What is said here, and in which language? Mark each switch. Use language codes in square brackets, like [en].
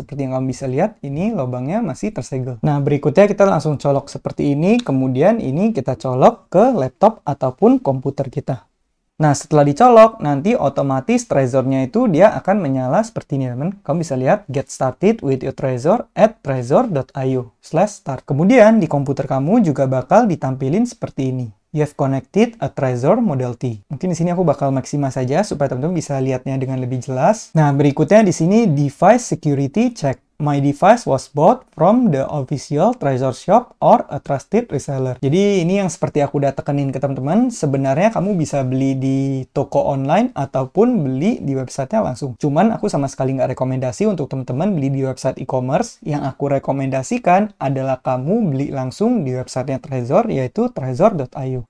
[id] Seperti yang kamu bisa lihat, ini lubangnya masih tersegel. Nah, berikutnya kita langsung colok seperti ini, kemudian ini kita colok ke laptop ataupun komputer kita. Nah, setelah dicolok, nanti otomatis Trezornya itu dia akan menyala seperti ini, teman. Kamu bisa lihat, [en] get started with your Trezor at trezor.io/start. [id] Kemudian, di komputer kamu juga bakal ditampilin seperti ini. [en] You have connected a Trezor Model T. [id] Mungkin di sini aku bakal maksimal saja supaya teman-teman bisa lihatnya dengan lebih jelas. Nah, berikutnya di sini [en] device security check. My device was bought from the official Trezor shop or a trusted reseller. [id] Jadi ini yang seperti aku udah tekenin ke teman-teman, sebenarnya kamu bisa beli di toko online ataupun beli di websitenya langsung. Cuman aku sama sekali nggak rekomendasi untuk teman-teman beli di website e-commerce. Yang aku rekomendasikan adalah kamu beli langsung di websitenya Trezor, yaitu trezor.io.